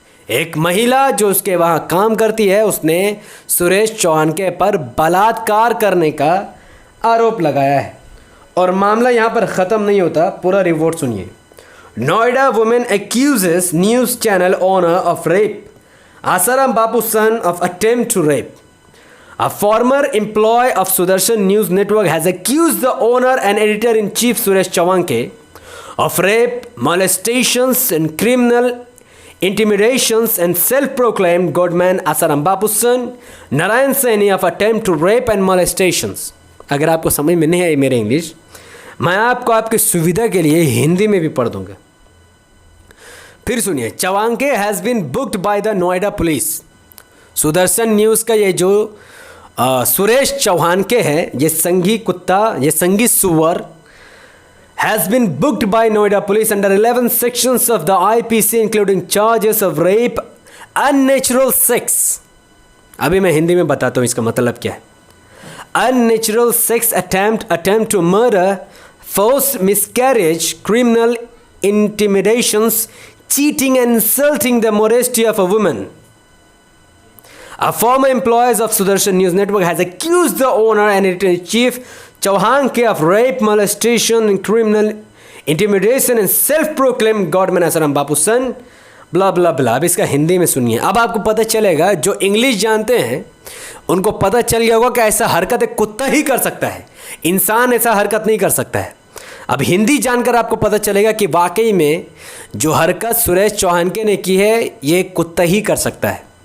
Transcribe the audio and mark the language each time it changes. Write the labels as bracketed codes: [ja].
[hi] एक महिला जो उसके वहाँ काम करती है, उसने सुरेश चौहान के पर बलात्कार करने का आरोप लगाया है। और मामला यहाँ पर ख़त्म नहीं होता, पूरा रिपोर्ट सुनिए। [en] Noida women accuses news channel owner of rape. Asaram Bapu son of attempt to rape. A former employee of Sudarshan News Network has accused the owner and editor-in-chief Suresh Chawanke of rape, molestations and criminal intimidations and self-proclaimed godman Asaram Bapusan Narayan Saini of attempt to rape and molestations। [hi] अगर आपको समझ में नहीं आई मेरे English, मैं आपको आपकी सुविधा के लिए हिंदी में भी पढ़ दूंगा। फिर सुनिए। [en] Chavhanke has been booked by the Noida police. [hi] Sudarshan news का ये जो सुरेश चौहान के हैं, ये संघी कुत्ता, ये संघी सुअर, [en] Has been booked by Noida police under 11 sections of the IPC including charges of rape, unnatural sex. [hi] अभी मैं हिंदी में बताता हूँ इसका मतलब क्या है। [en] Unnatural sex attempt to murder, forced miscarriage, criminal intimidations, cheating and insulting the modesty of a woman. A former employee of Sudarshan News Network has accused the owner and editor-in-chief Chauhanke of rape, molestation, and criminal intimidation and self-proclaimed godman Asaram Bapusan, blah blah blah। [hi] अब इसका हिंदी में सुनिए। अब आपको पता चलेगा, जो English जानते हैं उनको पता चल गया होगा कि ऐसा हरकत एक कुत्ता ही कर सकता है, इंसान ऐसा हरकत नहीं कर सकता है। अब हिंदी जानकर आपको पता चलेगा कि वाकई में जो हरकत सुरेश चौहानके ने की है ये कुत्ता ही कर सकता है।